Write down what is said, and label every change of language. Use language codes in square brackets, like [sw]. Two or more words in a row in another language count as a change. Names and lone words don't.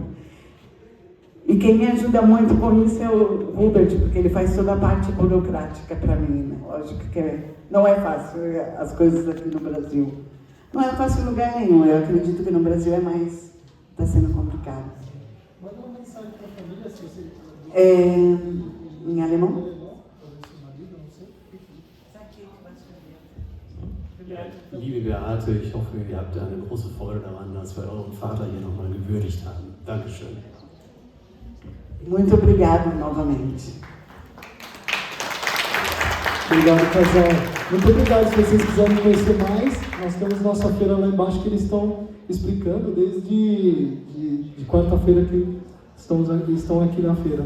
[pt] E quem me ajuda muito com isso é o Robert, porque ele faz toda a parte burocrática para mim, né? Lógico que não é fácil as coisas aqui no Brasil. Não é fácil em lugar nenhum, eu acredito que no Brasil está sendo complicado. Manda uma mensagem para a família, se você... Em alemão? [de] Liebe Beate, ich hoffe, ihr habt eine große Freude daran, dass wir euren Vater hier nochmal gewürdigt haben. Dankeschön. [pt] Muito obrigado novamente. Obrigado, casal. Muito obrigado. Se vocês quiserem conhecer mais, nós temos nossa feira lá embaixo que eles estão explicando desde de quarta-feira que estão aqui na feira.